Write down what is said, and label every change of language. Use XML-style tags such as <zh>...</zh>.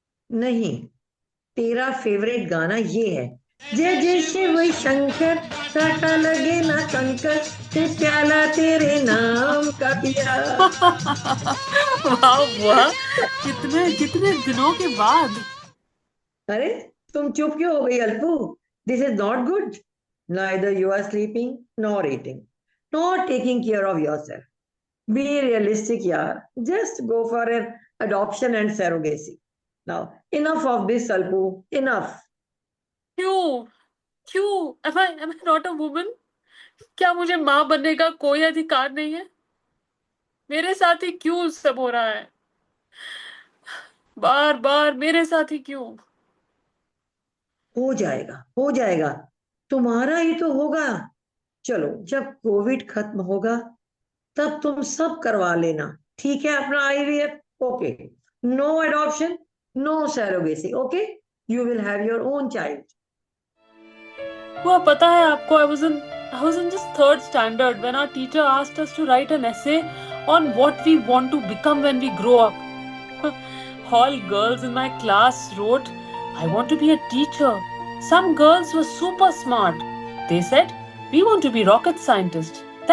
<hi>नहीं, तेरा फेवरेट गाना ये है, जय जय शिव शंकर, काटा लगे ना कंकर, ते प्याला तेरे नाम का पिया। वाह बुआ, कितने कितने दिनों के बाद। अरे, तुम चुप क्यों हो गई अल्पू?</hi> <en>This is not good. Neither you are sleeping nor eating nor taking care of yourself. Be realistic, yaar. Just go for an adoption and surrogacy. Now, enough of this, Alpu. Enough.</en> <hi>क्यों? क्यों?</hi> <en>Am I not a woman?</en> <hi>क्या मुझे माँ बनने का कोई अधिकार नहीं है? मेरे साथ ही क्यों सब हो रहा है? बार बार मेरे साथ ही क्यों? हो जाएगा, हो जाएगा, तुम्हारा ही तो होगा। चलो, जब कोविड खत्म होगा तब तुम सब करवा लेना, ठीक है? अपना IVF.</hi> <en>Okay, no adoption, no surrogacy. Okay, you will have your own child.</en> <hi>वो पता है आपको,</hi> <en>I was in just third standard when our teacher asked us to write an essay on what we want to become when we grow up. All girls in my class wrote, "I want to be a teacher." Some girls were super smart. They said, "We want to be rocket scientists."</en>